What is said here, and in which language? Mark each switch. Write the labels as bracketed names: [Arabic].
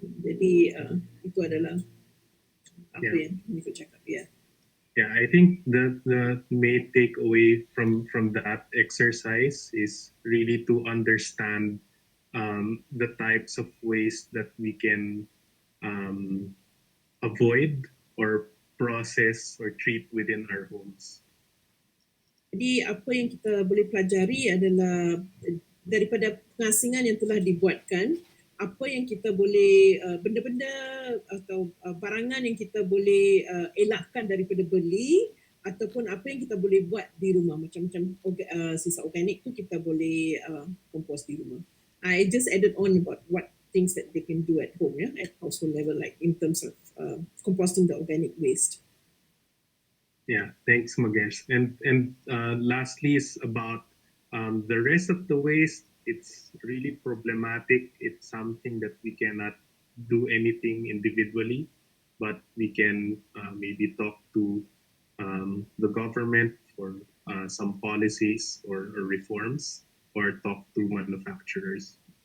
[Malay] Jadi itu adalah apa yang Miko cakap. [English] Yeah. Yeah, I think the main takeaway from that exercise is really to understand the types of waste that we can avoid or process or treat within our homes. [Malay] Jadi apa yang kita boleh pelajari adalah daripada pengasingan yang telah dibuatkan, apa yang kita boleh benda-benda atau barangan yang kita boleh elakkan daripada beli ataupun apa yang kita boleh buat di rumah, macam-macam sisa organik tu kita boleh kompos di rumah. [English] I just added on about what things that they can do at home, yeah, at household level, like in terms of composting the organic waste. Yeah, thanks, Magesh. And lastly is about the rest of the waste. It's really problematic. It's something that we cannot do anything individually, but we can maybe talk to the government for some policies or reforms, or talk to manufacturers.